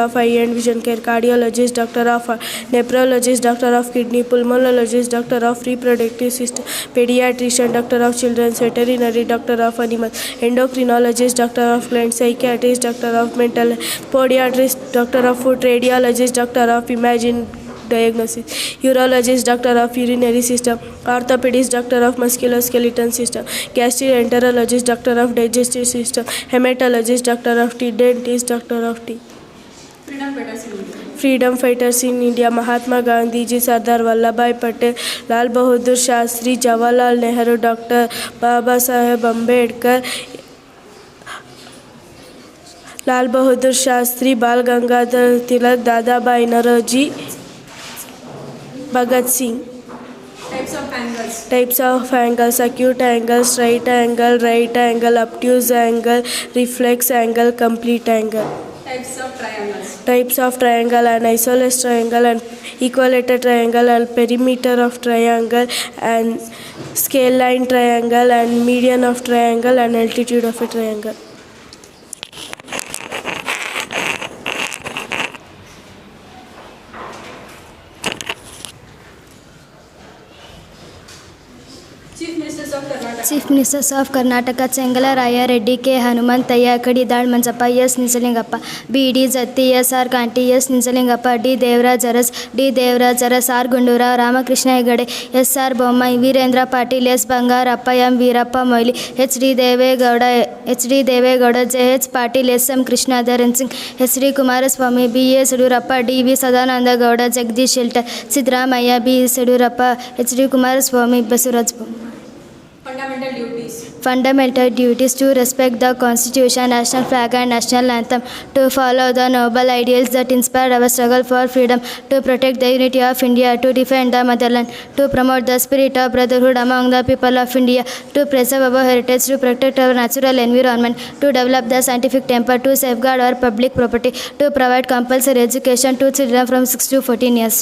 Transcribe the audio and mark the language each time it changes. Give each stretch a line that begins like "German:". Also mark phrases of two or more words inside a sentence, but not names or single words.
English: of eye and vision care, cardiologist, doctor of nephrologist, doctor of kidney, pulmonologist, doctor of reproductive system, pediatrician, doctor of children, veterinary, doctor of animals, endocrinologist, doctor of plants, psychiatrist, doctor of mental health, podiatrist, doctor of food, radiologist, doctor of imaging diagnosis, urologist, doctor of urinary system, orthopedist, doctor of musculoskeletal system, gastroenterologist, doctor of digestive system, hematologist, doctor of teeth, dentist, doctor of teeth. Freedom fighters in India. Freedom fighters in India: Mahatma Gandhi ji, Sardar Vallabhbhai Patel, Lal Bahadur Shastri, Jawaharlal Nehru, Dr. Baba Saheb Ambedkar, Lal Bahadur Shastri, Bal Gangadhar Tilak, Dadabhai Naoroji, Bhagat Singh. Types of angles. Types of angles: acute angle, straight angle, right angle, obtuse angle, reflex angle, complete angle. Types of triangles. Types of triangle: an isosceles triangle, and equilateral triangle, and perimeter of triangle, and scale line triangle, and median of triangle, and altitude of a triangle. Chief Ministers of Karnataka: Chengala Raya Reddy, K. Hanumanthayya, Kadidal Manjappa, S. Nijalingappa, B. D. Jatti, S. R. Kanti, S. Nijalingappa, D. Devraj Aras, R. Gundura, Ramakrishna Hegade, S. R. Bommai, Virendra Patil, S. Bangarappa, M. Veerappa Moili, H. D. Devegowda, J. H. Patil, S. M. Krishnadharan Singh, H. D. Kumaraswamy, B. S. Yediyurappa, D. V. Sadananda Gowda, Jagdish Shelter, Siddaramaiah, B. S. Yediyurappa, H. D. Kumaraswamy, Basuraj. Fundamental duties. Fundamental duties: to respect the Constitution, national flag and national anthem, to follow the noble ideals that inspired our struggle for freedom, to protect the unity of India, to defend the motherland, to promote the spirit of brotherhood among the people of India, to preserve our heritage, to protect our natural environment, to develop the scientific temper, to safeguard our public property, to provide compulsory education to children from 6 to 14 years.